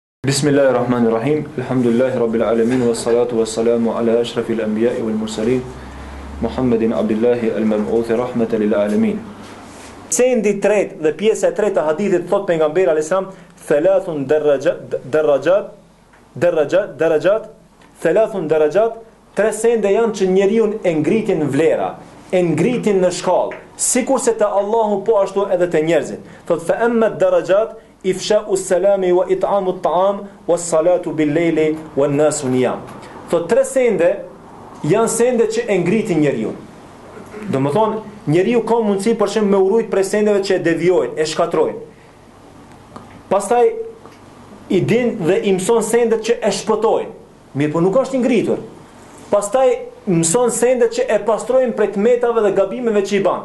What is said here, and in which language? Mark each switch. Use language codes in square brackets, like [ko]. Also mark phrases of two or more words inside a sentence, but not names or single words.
[ar] بسم الله الرحمن الرحيم. الحمد لله رب العالمين والصلاة والسلام على أشرف الأنبياء والمرسلين محمد عبد الله المبعوث رحمة للعالمين. [sq] Sendi tret dhe pjesa e tretë e hadithit thot pejgamberi [ar] عليه السلام ثلاث درجات, [sq] tre sende janë që njeriu e ngritin vlera, e ngritin në shkallë, sikurse te Allahu po ashtu edhe te njerëzit. [ar] Thot فأما الدرجات إفشاء السلام وإطعام الطعام والصلاة بالليل والناس نيام. [sq] Thot tre sende janë sende që e ngritin njeriu. Domethënë njeriu ka mundësi për shemb me urujt prej sendeve që e devijojnë, e shkatrojnë. Pastaj i din dhe i mëson sendet që e shpëtojnë. Mirë, po nuk është i ngritur. Pastaj mëson sendet që e pastrojnë prej tmetave dhe gabimeve që i bën.